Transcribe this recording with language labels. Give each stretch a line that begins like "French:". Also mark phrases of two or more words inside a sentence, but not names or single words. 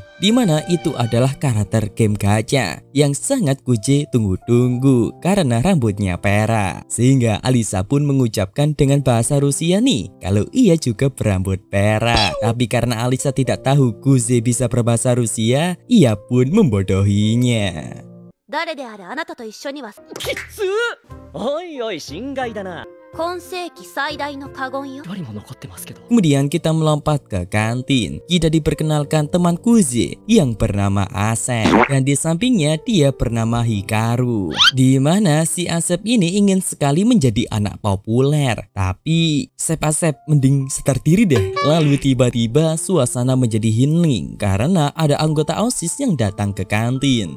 Indonesian: Dimana itu adalah karakter game gacha yang sangat Kuze tunggu-tunggu karena rambutnya perak. Sehingga Alisa pun mengucapkan dengan bahasa Rusia nih kalau ia juga berambut perak. Tapi karena Alisa tidak tahu Kuze bisa berbahasa Rusia, ia pun membodohinya.
Japanese: 誰であれあなたと一緒にはきつおいおい心外だな今世紀最大の過言よ一人も残ってますけど
Indonesian: Kemudian kita melompat ke kantin. Kita diperkenalkan teman Kuze yang bernama Asep. Dan di sampingnya dia bernama Hikaru. Di mana si Asep ini ingin sekali menjadi anak populer. Tapi Asep mending setar diri deh. Lalu tiba-tiba suasana menjadi hening karena ada anggota OSIS yang datang ke kantin.